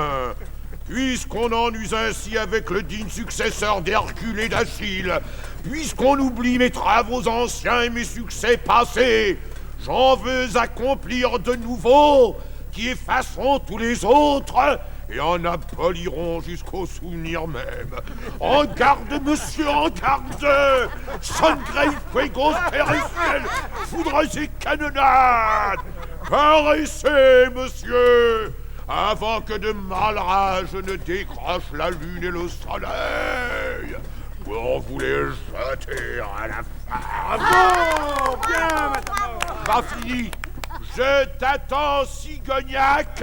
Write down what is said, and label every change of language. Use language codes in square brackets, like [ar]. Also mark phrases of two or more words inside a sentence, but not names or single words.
[fr] Puisqu'on en use ainsi avec le digne successeur d'Hercule et d'Achille, puisqu'on oublie mes travaux anciens et mes succès passés, j'en veux accomplir de nouveaux qui effaceront tous les autres et en aboliront jusqu'au souvenir même. En garde, monsieur, en garde! [es] Sangre y fuegos [fr] periciel, foudres et canonnades! Paraissez, monsieur! Avant que de malrage ne décroche la lune et le soleil, pour vous les jeter à la femme. Bravo, bien, Matamor. Pas fini. Je t'attends, Cigognac.